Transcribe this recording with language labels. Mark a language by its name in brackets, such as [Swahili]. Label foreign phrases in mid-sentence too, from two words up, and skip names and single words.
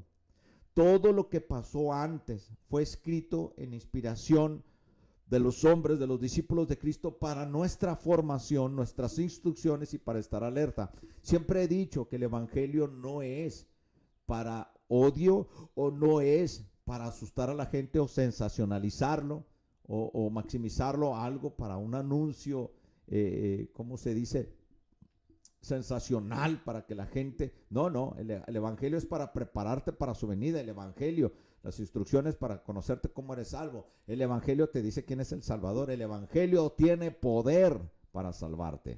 [Spanish] Todo lo que pasó antes fue escrito en inspiración de los hombres, de los discípulos de Cristo, para nuestra formación, nuestras instrucciones y para estar alerta. Siempre he dicho que el evangelio no es para odio, o no es para asustar a la gente o sensacionalizarlo o maximizarlo a algo para un anuncio, ¿cómo se dice? Sensacional, para que la gente... No, el evangelio es para prepararte para su venida. El evangelio, las instrucciones para conocerte cómo eres salvo. El evangelio te dice quién es el Salvador. El evangelio tiene poder para salvarte.